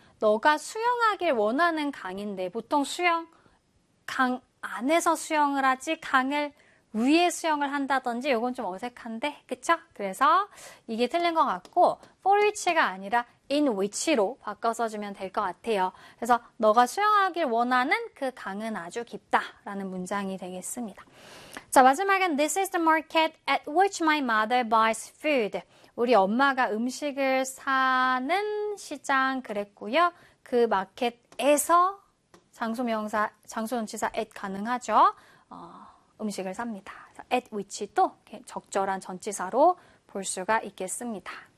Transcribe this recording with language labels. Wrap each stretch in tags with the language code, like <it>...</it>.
<ko>너가 수영하길 원하는 강인데, 보통 강 안에서 수영을 하지, 강을 위에 수영을 한다든지, 이건 좀 어색한데, 그쵸? 그래서 이게 틀린 것 같고, for which가 아니라 in which로 바꿔 써주면 될것 같아요. 그래서 너가 수영하길 원하는 그 강은 아주 깊다라는 문장이 되겠습니다. 자, 마지막엔</ko> <en>this is the market at which my mother buys food.</en> <ko>우리 엄마가 음식을 사는 시장 그랬고요. 그 마켓에서 장소 명사, 장소 전치사 at 가능하죠? 음식을 삽니다. at which도 적절한 전치사로 볼 수가 있겠습니다.</ko>